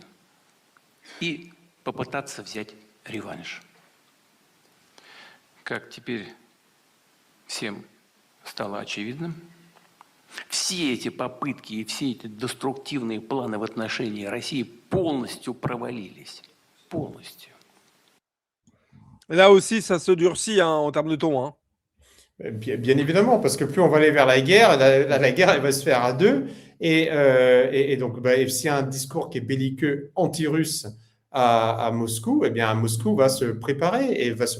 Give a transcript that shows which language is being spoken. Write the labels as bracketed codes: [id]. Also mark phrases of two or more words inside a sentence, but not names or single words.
[ru] И попытаться взять реванш. Как теперь всем стало очевидным, все эти попытки и все эти деструктивные планы в отношении России полностью провалились. Полностью. [fr] Là aussi, ça se durcit en termes de ton. Bien évidemment, parce que plus on va aller vers la guerre, la guerre elle va se faire à deux. Et donc, s'il y a un discours qui est belliqueux anti-russe à Moscou, eh bien, Moscou va se préparer une guerre.